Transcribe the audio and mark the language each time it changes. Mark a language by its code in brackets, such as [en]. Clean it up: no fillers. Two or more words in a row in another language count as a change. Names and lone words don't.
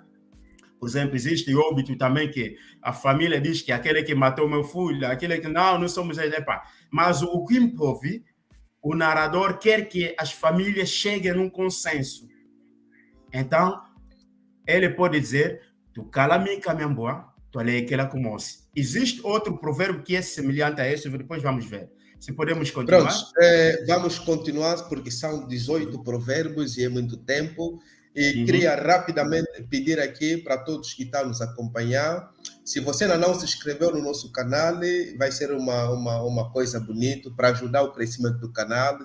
[pt] Por exemplo, existe óbito também que a família diz que aquele que matou meu filho, aquele que não somos ele. Mas o Kimpov, o narrador, quer que as famílias cheguem num consenso. Então, ele pode dizer, [kg] tu calami caminhambua, tu leikela kumosi. [pt] Existe outro provérbio que é semelhante a esse, depois vamos ver. Se podemos continuar. Pronto, vamos continuar, porque são 18 provérbios e é muito tempo. E queria rapidamente pedir aqui para todos que estão nos acompanhar, se você ainda não se inscreveu no nosso canal, vai ser uma coisa bonita para ajudar o crescimento do canal.